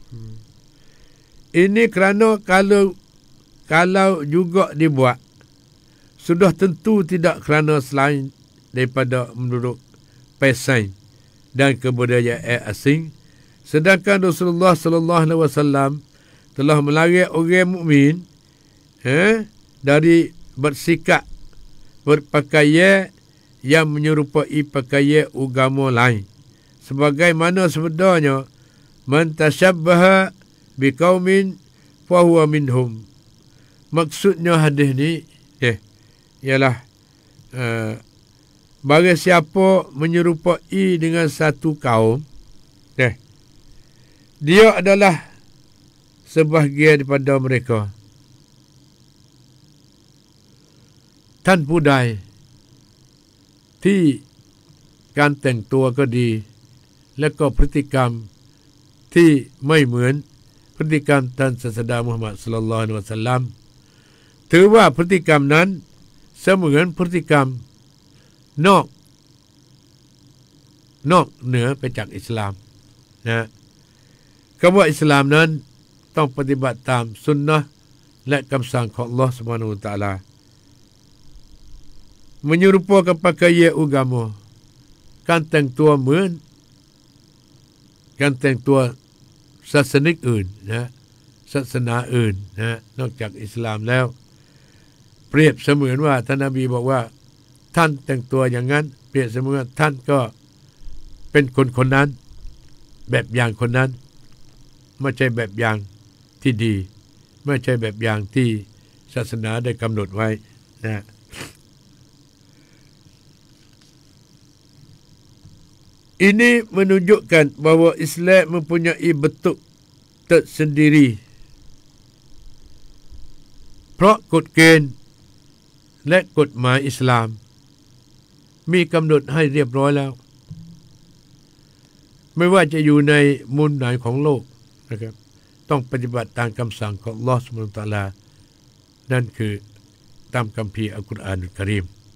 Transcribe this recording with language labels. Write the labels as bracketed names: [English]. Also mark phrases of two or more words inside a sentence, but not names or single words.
[Malay] Ini kerana kalau juga dibuat, sudah tentu tidak kerana selain daripada menurut pesan dan kebudayaan asing. Sedangkan Rasulullah [Arabic] صلى الله عليه وسلم [Malay] telah melarang orang mukmin dari bersikap berpakaian yang menyerupai pakaian agama lain. Sebagaimana sebenarnya [Arabic] من تشبه بقوم فهو منهم. [Malay] Maksudnya hadis ni ialah bagi siapa menyerupai dengan satu kaum, dia adalah sebahagian daripada mereka. [Thai] Tan pudai ที่การแต่งตัวก็ดีแล้วก็พฤติกรรมที่ไม่เหมือนพฤติกรรมท่านศาสดามุฮัมมัด [Arabic] صلى الله عليه وسلم [Thai] ถือว่าพฤติกรรมนั้นเสมือนพฤติกรรมนอก เหนือไปจากอิสลามนะคำว่าอิสลามนั้นต้องปฏิบัติตามสุนนะห์และคำสั่งของอัลเลาะห์ [Arabic] سبحانه وتعالى [Malay] menyerupakan pakaian agama, kan [Thai] แต่งตัวเหมือน การแต่งตัวศาสนิกอื่นนะศาสนาอื่นนะนอกจากอิส ลามแล้วเปรียบเสมือนว่าท่านนบีบอกว่าท่านแต่งตัวอย่างนั้นเปรียบเสมือนท่านก็เป็นคนนั้นแบบอย่างคนนั้นไม่ใช่แบบอย่างที่ดีไม่ใช่แบบอย่างที่ศาสนาได้กำหนดไว้นะ [Malay] Ini menunjukkan bahawa Islam mempunyai bentuk tersendiri. [Thai] เพราะกฎเกณฑ์และกฎหมายอิสลามมีกำหนดให้เรียบร้อยแล้วไม่ว่าจะอยู่ในมุมไหนของโลกนะครับต้องปฏิบัติตามคำสั่งของอัลเลาะห์ [Arabic] سبحانه وتعالى [Thai] นั่นคือตามคัมภีร์อัลกุรอานอัลกะรีม